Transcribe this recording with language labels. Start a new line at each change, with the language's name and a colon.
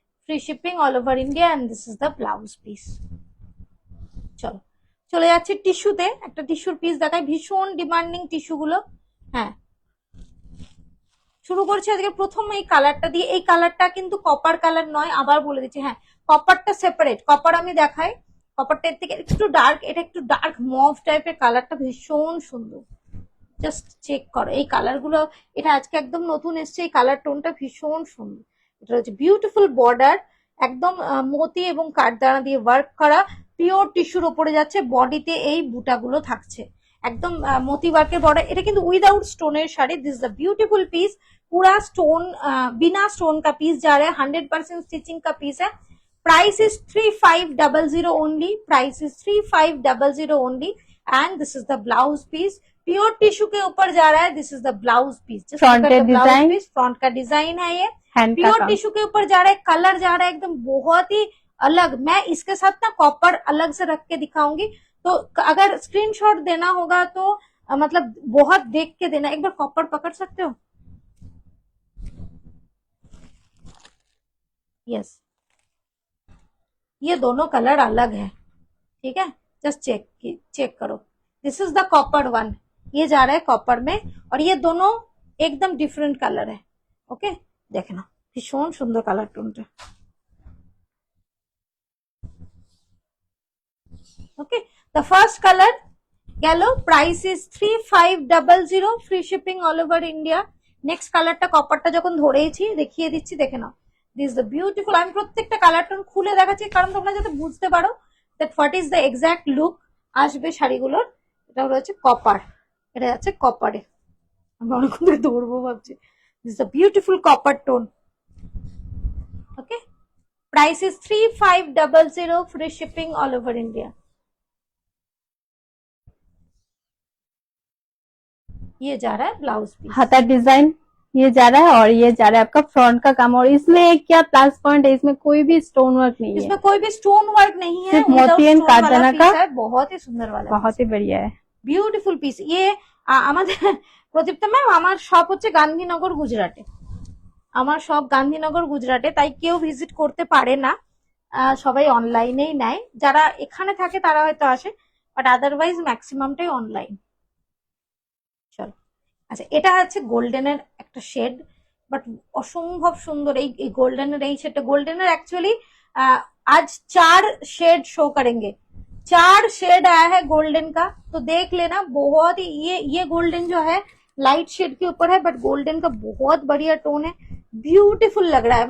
English: Free shipping all over India, and this is the blouse piece.
Bangla: চলো চলে যাচ্ছে টিস্যুতে। একটা টিস্যুর পিস দেখায়, ভীষণ ডিমান্ডিং টিস্যু গুলো। হ্যাঁ, শুরু করছি আজকে প্রথম এই কালারটা দিয়ে। এই কালারটা কিন্তু কপার কালার নয়, আবার বলে দিচ্ছি। হ্যাঁ, কপারটা সেপারেট। কপার আমি দেখাই, কপারটা এর থেকে একটু ডার্ক। এটা একটু ডার্ক মভ টাইপের কালারটা, ভীষণ সুন্দর। জাস্ট চেক করো এই কালার গুলো। এটা আজকে একদম নতুন এসছে, এই কালার টোনটা ভীষণ সুন্দর। এটা হচ্ছে বিউটিফুল বর্ডার, একদম মতি এবং কাঠদানা দিয়ে ওয়ার্ক করা, পিওর টিস্যুর ওপরে যাচ্ছে। বডিতে এই বুটাগুলো থাকছে, একদম মতি ওয়ার্কের বর্ডার। এটা কিন্তু উইদাউট স্টোনের sari.
English: This is the beautiful piece.
Hindi: पूरा स्टोन बिना स्टोन का पीस जा रहा है, 100% स्टिचिंग का पीस है।
English: Price is 3500 only. Price is 3500 only. And this is the blouse piece.
Hindi: Pure tissue के ऊपर जा रहा है।
English: This is the blouse piece.
Hindi: Front का डिजाइन, फ्रंट का डिजाइन है ये। हैंड का प्योर काम। टिश्यू के ऊपर जा रहा है। कलर जा रहा है एकदम बहुत ही अलग। मैं इसके साथ ना कॉपर अलग से रख के दिखाऊंगी, तो अगर स्क्रीनशॉट देना होगा तो मतलब बहुत देख के देना। एक बार कॉपर पकड़ सकते हो? यस, ये दोनों कलर अलग है, ठीक है। जस्ट चेक करो।
English: This is the copper one.
Hindi: ये जा रहा है कॉपर में, और ये दोनों एकदम डिफरेंट कलर है। ओके, देखना भीषण सुंदर colour टोनটা।
English: Okay, the first colour গেল। Price is 3500। Free shipping all over India.
Bangla: Next কালারটা, কপারটা যখন ধরেইছি দেখিয়ে দিচ্ছি, দেখে নাও।
English: This the beautiful.
Bangla: আমি প্রত্যেকটা কালার টোন খুলে দেখাচ্ছি, কারণ তোমরা যাতে বুঝতে পারো
English: that what is the exact look
Bangla: আসবে শাড়িগুলোর। এটা হচ্ছে কপার, এটা যাচ্ছে কপারে। আমি অনেকক্ষণ থেকে ধরবো ভাবছি।
English: This the beautiful copper tone. Okay, price is 3500। Free shipping all over India.
Hindi: ये जा रहा है ब्लाउज पीस।
Bangla: হাতার ডিজাইন,
Hindi: ये जा रहा है और ये जा रहा है आपका फ्रंट का काम। और इसमें क्या प्लस पॉइंट है, इसमें कोई भी स्टोन वर्क नहीं है, इसमें कोई भी स्टोन वर्क नहीं है, सिर्फ मोती एंड काटदाना का। बहुत ही सुंदर वाला, बहुत ही बढ़िया है,
English: Beautiful piece.
Bangla: ইয়ে আমাদের প্রদীপ্তা ম্যাম, আমার শপ হচ্ছে গান্ধীনগর গুজরাটে, আমার সব গান্ধীনগর গুজরাটে, তাই কেউ ভিজিট করতে পারে না, সবাই অনলাইনেই নেয়। যারা এখানে থাকে তারা হয়তো আসে, বাট আদারওয়াইজ ম্যাক্সিমামটাই অনলাইন। চলো, আচ্ছা এটা হচ্ছে গোল্ডেনের একটা শেড, বাট অসম্ভব সুন্দর। এই গোল্ডেনের এই শেডটা, গোল্ডেনের
Hindi: एक्चुअली आज 4 शेड शो करेंगे, 4 शेड आया है गोल्डन का, तो देख लेना। बहुत ही ये गोल्डन जो है लाइट शेड के ऊपर है, बट गोल्डन का बहुत बढ़िया टोन है, ब्यूटीफुल लग रहा है।